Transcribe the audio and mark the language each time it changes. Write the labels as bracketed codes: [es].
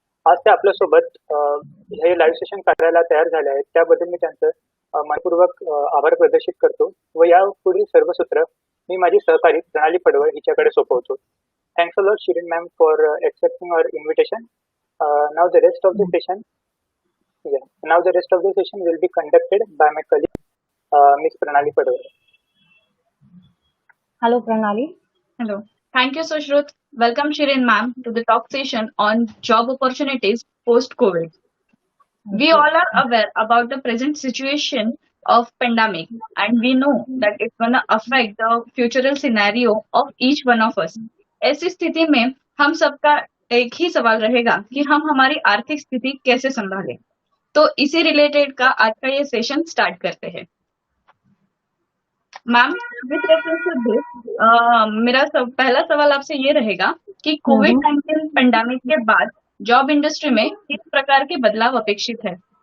[mr] आज त्या आपल्यासोबत हे लाईव्ह सेशन करायला तयार झाले आहेत. त्याबद्दल मी त्यांचं मनपूर्वक आभार प्रदर्शित करतो व या पुढील सर्व सूत्र मी माझी सहकारी प्रणाली पडवळ हिच्याकडे सोपवतो. [en] Thanks a lot Shirin ma'am for accepting our invitation. Now the rest of the session will be conducted by my colleague Miss Pranali Padwar. Hello Pranali. Hello. Thank you Sushrut. Welcome Shirin ma'am to the talk session on job opportunities post COVID. We all are aware about the present situation of pandemic and we know that it's going to affect the futural scenario of each one of us. [hi] ऐसी स्थिति में हम सबका एक ही सवाल रहेगा कि हम हमारी आर्थिक स्थिति कैसे संभालें. तो इसी रिलेटेड का आज का ये सेशन स्टार्ट करते हैं. [en] ma'am with reference to this [hi] मेरा पहला सवाल आपसे ये रहेगा कि कोविड-19 पेंडेमिक के बाद जॉब इंडस्ट्री में किस प्रकार के बदलाव अपेक्षित है.